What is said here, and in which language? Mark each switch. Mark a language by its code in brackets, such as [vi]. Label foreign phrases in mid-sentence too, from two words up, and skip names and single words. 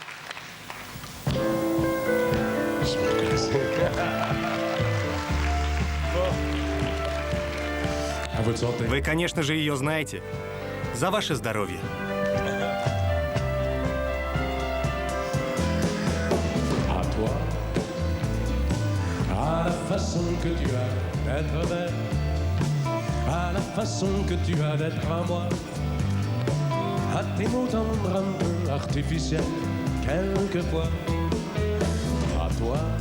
[ru] Вы, конечно же, ее знаете. За ваше здоровье. [fr] À la façon que tu as d'être belle, à la façon que tu as d'être à moi, à tes mots tendres un peu artificiels, quelquefois, à toi,